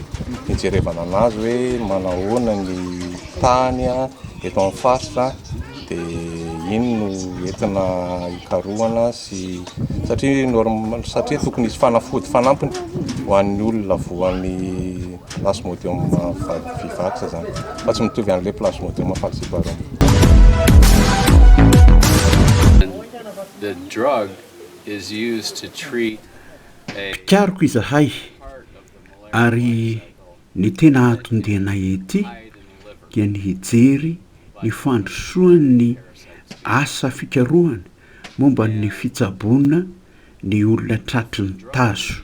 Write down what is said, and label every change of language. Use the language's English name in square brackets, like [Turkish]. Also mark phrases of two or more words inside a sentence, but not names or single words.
[Malagasy] Hijerevana anazy hoe manahoana ny tany eto amin'ny faritra dia iny no entina ikarohana sy satria tokony isy fanafody fanampiny ho an'ny olona voan'ny plasmodium vivax zany fa tsy mitovy an'le plasmodium falciparum. [English] The drug is used to treat [Malagasy] Pikaroko izahay ary ny tena atondena ety dia ny hijery ny fandrosoan'ny asa fikarohana momba ny fitsabona ny olona tratry ny tazo.